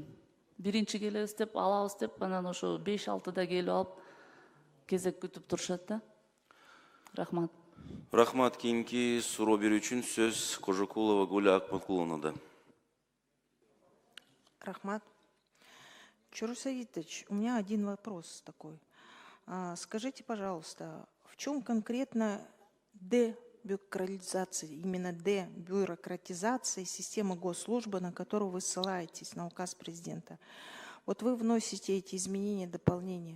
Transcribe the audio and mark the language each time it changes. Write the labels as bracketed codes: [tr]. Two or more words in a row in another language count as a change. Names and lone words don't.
[ky] Биринчи келебиз деп, алабыз деп, анан ошо 5-6 келип алып кезек күтүп турушат да. Рахмат. Рахмат. Кийинки суроо берүү үчүн сөз Кожокулова Гуля Акматкуловнада. Рахмат. Чоро Сейитович, [ru] у меня один вопрос такой. Скажите, пожалуйста, в чем конкретно дебюрократизация, именно дебюрократизация системы госслужбы, на которую вы ссылаетесь, на указ президента? Вот вы вносите эти изменения, дополнения.